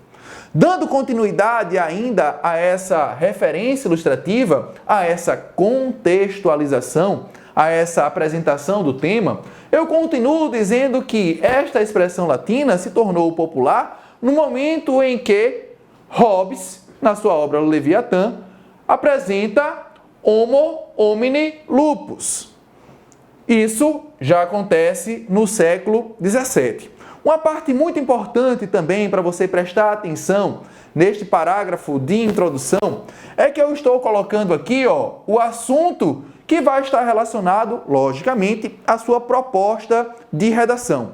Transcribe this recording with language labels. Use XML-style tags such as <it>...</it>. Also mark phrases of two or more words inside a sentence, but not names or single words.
<pt>Dando continuidade ainda a essa referência ilustrativa, a essa contextualização, a essa apresentação do tema, eu continuo dizendo que esta expressão latina se tornou popular no momento em que Hobbes, na sua obra Leviatã, apresenta</pt> <la>Homo homini lupus.</la> <pt>Isso já acontece no século XVII. Uma parte muito importante também para você prestar atenção neste parágrafo de introdução é que eu estou colocando aqui o assunto que vai estar relacionado, logicamente, à sua proposta de redação.</pt>